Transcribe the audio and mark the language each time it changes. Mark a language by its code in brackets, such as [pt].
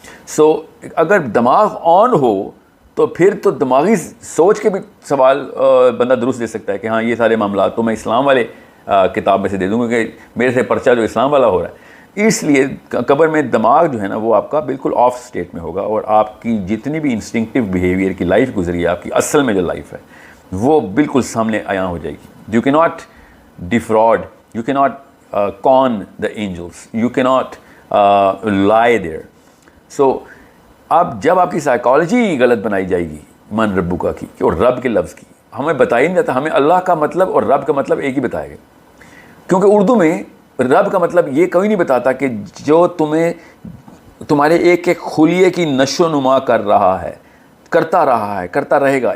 [ur] سو اگر دماغ آن ہو تو پھر تو دماغی سوچ کے بھی سوال بندہ درست دے سکتا ہے کہ ہاں یہ سارے معاملات تو میں اسلام والے کتاب میں سے دے دوں گا کہ میرے سے پرچہ جو اسلام والا ہو رہا ہے. اس لیے قبر میں دماغ جو ہے نا وہ آپ کا بالکل آف سٹیٹ میں ہوگا, اور آپ کی جتنی بھی انسٹنکٹیو بیہیویئر کی لائف گزری ہے, آپ کی اصل میں جو لائف ہے وہ بالکل سامنے عیاں ہو جائے گی. [en] You cannot defraud, you cannot con the angels, you cannot lie there. [ur] So اب جب آپ کی سائیکالوجی غلط بنائی جائے گی من ربو کا کی اور رب کے لفظ کی, ہمیں بتایا نہیں جاتا, ہمیں اللہ کا مطلب اور رب کا مطلب ایک ہی بتایا گیا, کیونکہ اردو میں رب کا مطلب یہ کوئی نہیں بتاتا کہ جو تمہارے ایک ایک خلیے کی نشو و نما کر رہا ہے, کرتا رہا ہے, کرتا رہے گا.